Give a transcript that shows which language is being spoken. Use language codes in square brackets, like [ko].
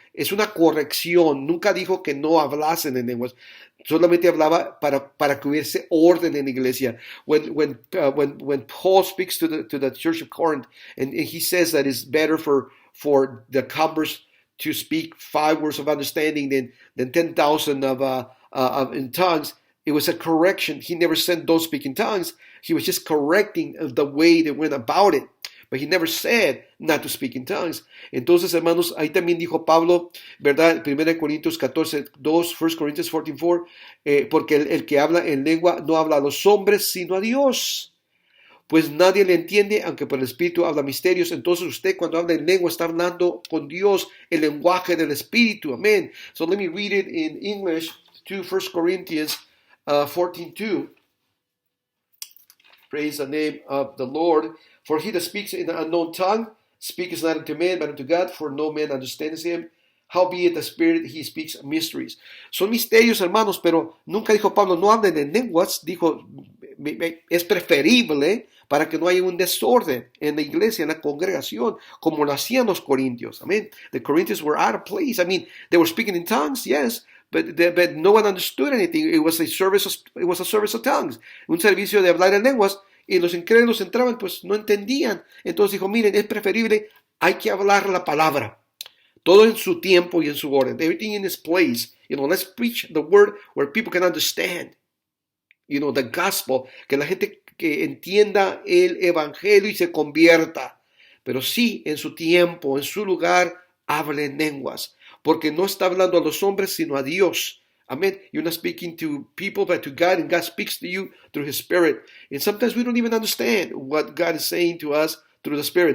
[es] Es una corrección. Nunca dijo que no hablasen en lenguas. Solamente hablaba para que hubiese orden en la iglesia. [en] When Paul speaks to the church of Corinth, and he says that it's better for the converts to speak 5 words of understanding than 10,000 in tongues. It was a correction. He never said don't speak in tongues. He was just correcting the way they went about it. But he never said not to speak in tongues. [es] Entonces, hermanos, ahí también dijo Pablo, ¿verdad? 1 Corintios 14:2, [en] 1 Corinthians 14:4, [es] porque el que habla en lengua no habla a los hombres, sino a Dios. Pues nadie le entiende, aunque por el Espíritu habla misterios. Entonces usted cuando habla en lengua está hablando con Dios, el lenguaje del Espíritu. Amén. [en] So let me read it in English to 1 Corinthians 14:2. Praise the name of the Lord. For he that speaks in an unknown tongue speaketh not unto man, but unto God, for no man understands him. Howbeit the Spirit, he speaks mysteries. [es] Son misterios, hermanos, pero nunca dijo Pablo, no hablen en lenguas. Dijo, es preferible para que no haya un desorden en la iglesia, en la congregación, como lo hacían los corintios. [en] Amen. The Corinthians were out of place. I mean, they were speaking in tongues, yes, but no one understood anything. It was a service of tongues. [es] Un servicio de hablar en lenguas, y los incrédulos entraban, pues no entendían. Entonces dijo, miren, es preferible, hay que hablar la palabra. Todo en su tiempo y en su orden. [en] Everything in its place. Let's preach the word where people can understand. The gospel. [es] Que la gente que entienda el evangelio y se convierta. Pero sí, en su tiempo, en su lugar, hable en lenguas. Porque no está hablando a los hombres, sino a Dios. [en] Amen. You're not speaking to people, but to God, and God speaks to you through His Spirit. And sometimes we don't even understand what God is saying to us through the Spirit.